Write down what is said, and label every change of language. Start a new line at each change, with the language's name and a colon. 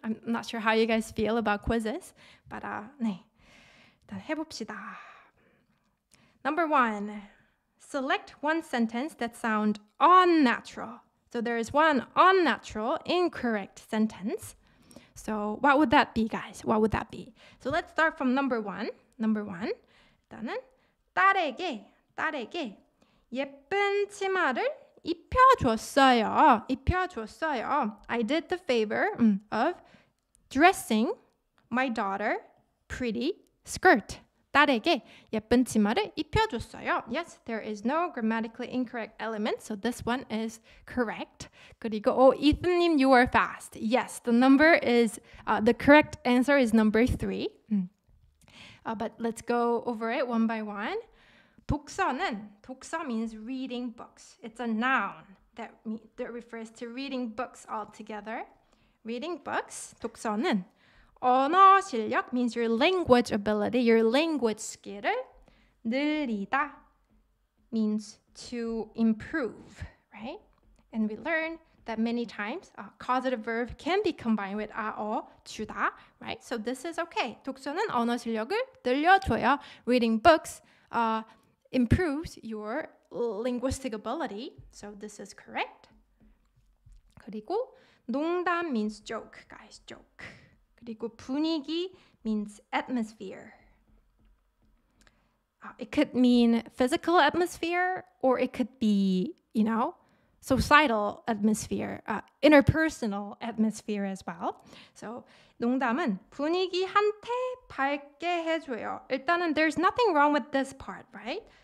English: I'm not sure how you guys feel about quizzes, but
Korean: 네, 일단 해봅시다.
English: Number 1. Select one sentence that sounds unnatural. So there is one unnatural, incorrect sentence. So what would that be, guys? What would that be? So let's start from number 1. Number 1.
Korean: 일단은 딸에게 예쁜 치마를 입혀줬어요.
English: I did the favor of dressing my daughter pretty skirt.
Korean: 딸에게 예쁜 치마를 입혀줬어요.
English: Yes, there is no grammatically incorrect element, so this one is correct.
Korean: 그리고
English: Ethan님, you are fast. Yes, the correct answer is number 3. But let's go over it one by one. 독서 means reading books. It's a noun that refers to reading books altogether. Reading books,
Korean: 독서는 언어 실력
English: means your language ability, your language skill을 늘리다 means to improve, right? And we learned that many times causative verb can be combined with 주다, right? So this is okay.
Korean: 독서는 언어 실력을 늘려줘요.
English: Reading books improves your linguistic ability. So this is correct.
Korean: 그리고
English: 농담 means joke, guys, joke.
Korean: 그리고
English: 분위기 means atmosphere. It could mean physical atmosphere, or it could be, societal atmosphere, interpersonal atmosphere as well.
Korean: So 농담은 분위기 한테 밝게 해줘요. 일단은
English: there's nothing wrong with this part, right?